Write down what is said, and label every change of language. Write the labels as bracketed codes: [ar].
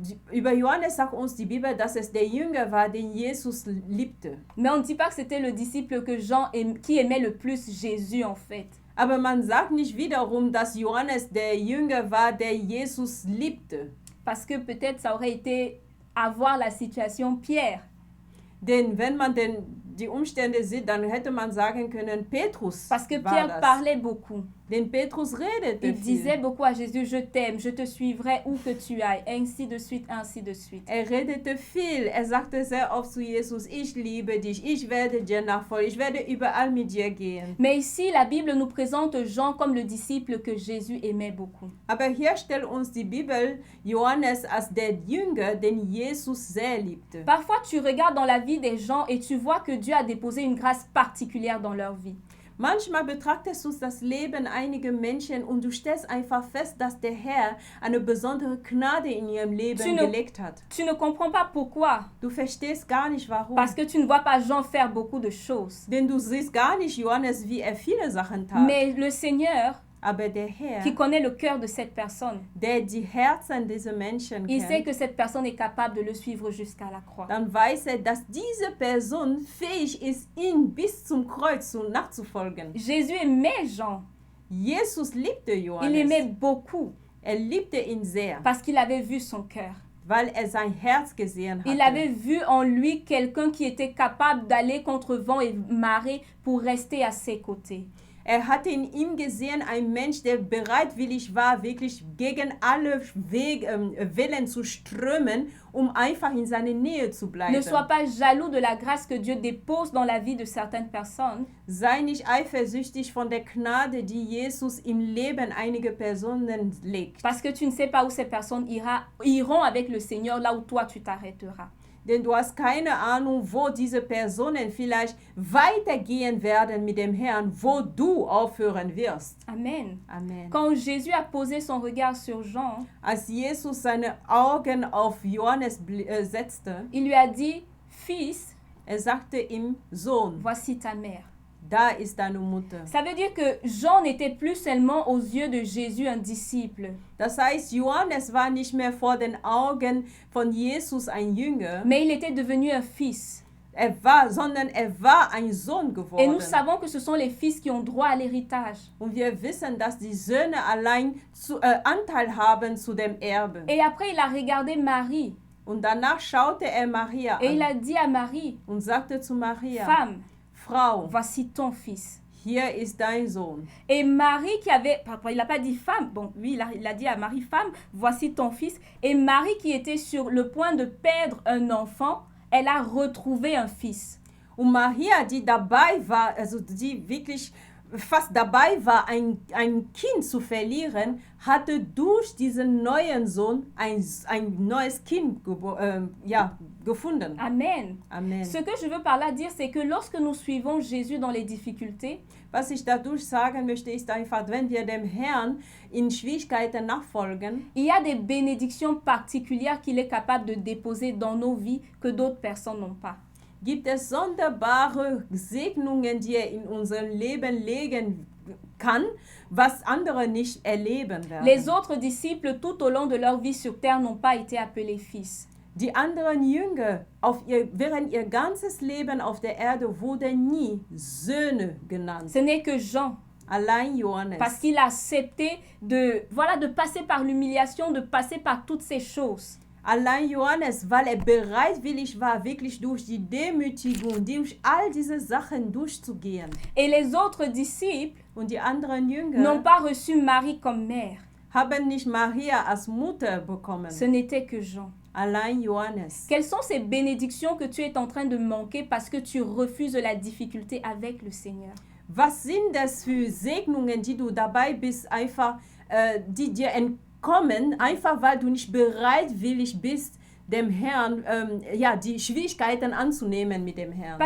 [de] über Johannes sagt uns die Bibel, dass es der Jünger war, den Jesus liebte. [fr] Mais on ne dit pas que c'était le disciple que qui aimait le plus Jésus en fait. [de] Aber man sagt nicht wiederum, dass Johannes der Jünger war, der Jesus liebte. [fr] Parce que peut-être ça aurait été avoir la situation Pierre. [de] Denn wenn man die Umstände sieht, dann hätte man sagen können, Petrus [fr] Parce que [de] war [fr] Pierre [de] das. [fr] parlait beaucoup. [de] Denn Petrus redete [fr] Il [de] viel. [fr] disait beaucoup à Jésus, je t'aime, je te suivrai où que tu ailles, ainsi de suite, ainsi de suite. [de] Redete viel. Sagte sehr oft zu Jesus, ich liebe dich, ich werde dir nachfolgen, ich werde überall mit dir gehen. [fr] Mais ici, la Bible nous présente Jean comme le disciple que Jésus aimait beaucoup. [de] Aber hier stellt uns die Bibel Johannes als der Jünger, den Jesus sehr liebte. [fr] Parfois, tu regardes dans la vie des gens et tu vois que Dieu a déposé une grâce particulière dans leur vie. [de] Manchmal betrachtest du das Leben einiger Menschen und du stellst einfach fest, dass der Herr eine besondere Gnade in ihrem Leben gelegt hat. [fr] Tu ne comprends pas pourquoi. [de] Du verstehst gar nicht warum. [fr] Parce que tu ne vois pas Jean faire beaucoup de choses. [de] Denn du siehst gar nicht Johannes, wie viele Sachen tat. [fr] Mais le Seigneur, [de] Aber der Herr, [fr] qui connaît le cœur de cette personne, [de] der die Herzen dieser Menschen [fr] il sait [de] kennt, [fr] que cette personne est capable de le suivre jusqu'à la croix. [de] dann weiß dass diese Person fähig ist, ihn bis zum Kreuz nachzufolgen. [fr] Jésus aimait Jean. [de] Jesus liebte Johannes. [fr] Il aimait beaucoup [de] liebte ihn sehr, [fr] parce qu'il avait vu son cœur. [de] weil sein Herz gesehen hatte. [fr] Il avait vu en lui quelqu'un qui était capable d'aller contre vent et marée pour rester à ses côtés. [de] Hatte in ihm gesehen, ein Mensch, der bereitwillig war, wirklich gegen alle Wellen zu strömen, einfach in seiner Nähe zu bleiben. [fr] Ne sois pas jaloux de la grâce que Dieu dépose dans la vie de certaines personnes. [de] Sei nicht eifersüchtig von der Gnade, die Jesus im Leben einiger Personen legt. [fr] Parce que tu ne sais pas où ces personnes iront avec le Seigneur, là où toi tu t'arrêteras. [de] Denn du hast keine Ahnung, wo diese Personen vielleicht weitergehen werden mit dem Herrn, wo du aufhören wirst. [fr] Amen. [de] Amen. [fr] Quand Jésus a posé son regard sur Jean, [de] Als Jesus seine Augen auf Johannes setzte, [fr] il lui a dit, Fils, [de] sagte ihm, Sohn, [fr] voici ta mère. [de] da ist deine Mutter. [fr] Ça veut dire que Jean n'était plus seulement aux yeux de Jésus un disciple, [de] Das heißt, Johannes war nicht mehr vor den Augen von Jesus ein Jünger, [fr] mais il était devenu un fils. [de] sondern war ein Sohn [fr] Et [de] geworden. [fr] nous savons que ce sont les fils qui ont droit à l'héritage. [de] Und wir wissen, dass die Söhne allein Anteil haben zu dem Erbe. [fr] Et après, il a regardé Marie [de] Und danach schaute Maria [fr] et il [de] an [fr] a dit à Marie, [de] und sagte zu Maria, [fr] Femme, [de] Frau, [fr] voici ton fils. [de] hier ist dein Sohn. [fr] Et Marie qui avait, il n'a pas dit femme, bon, oui, il a dit à Marie, femme, voici ton fils. Et Marie qui était sur le point de perdre un enfant, elle a retrouvé un fils. [de] Und Maria, die dabei war, also die wirklich fast dabei war, ein Kind zu verlieren, hatte durch diesen neuen Sohn ein neues Kind gefunden. [fr] Amen. [de] Amen. [fr] Ce que je veux par là dire, c'est que lorsque nous suivons Jésus dans les difficultés, [de] Was ich dadurch sagen möchte, ist einfach, wenn wir dem Herrn in Schwierigkeiten nachfolgen, [fr] il y a des bénédictions particulières qu'il est capable de déposer dans nos vies que d'autres personnes n'ont pas. [de] gibt es sonderbare Segnungen, die in unser Leben legen kann, was andere nicht erleben werden. [fr] Les autres disciples, tout au long de leur vie sur terre, n'ont pas été appelés fils. [de] Die anderen Jünger während ihr ganzes Leben auf der Erde wurden nie Söhne genannt. [fr] Ce n'est que Jean, [de] Allein Johannes. [fr] parce qu'il a accepté de passer par l'humiliation, de passer par toutes ces choses. [de] Allein Johannes, weil er bereitwillig war, wirklich durch die Demütigung, durch all diese Sachen durchzugehen. [fr] Et les autres disciples [de] Und die anderen [fr] n'ont [de] Jünger [fr] pas reçu Marie comme mère. [de] haben nicht Maria als Mutter bekommen. [fr] Ce n'était que Jean. [de] Allein Johannes. [fr] Quelles sont ces bénédictions que tu es en train de manquer parce que tu refuses la difficulté avec le Seigneur? [de] Was sind das für Segnungen, die du dabei bist, einfach, die dir entkommen, einfach weil du nicht bereitwillig bist, dem Herrn, die Schwierigkeiten anzunehmen mit dem Herrn.